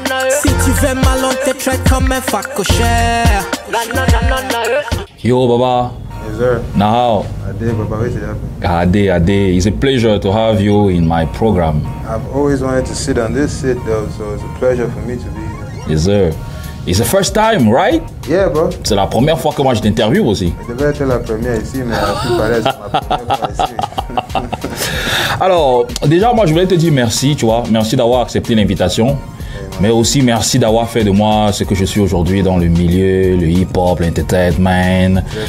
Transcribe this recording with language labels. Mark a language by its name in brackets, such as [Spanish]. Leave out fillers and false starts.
[French] Si tu veux mal, on te traite comme un facochère. [English] Yo, Baba. Yes, sir. Now, Ade, Baba, wait till happen. Ade, it's a pleasure to have you in my program. I've always wanted to sit on this seat though, so it's a pleasure for me to be here. Yes, sir. It's the first time, right? Yeah, bro. [French] C'est la première fois que moi je t'interviewe aussi. Je devais être la première ici, mais à tout paraît, c'est ma première fois ici. Alors, déjà, moi je voulais te dire merci, tu vois. Merci d'avoir accepté l'invitation. Mais aussi merci d'avoir fait de moi ce que je suis aujourd'hui dans le milieu, le hip-hop, l'entertainment.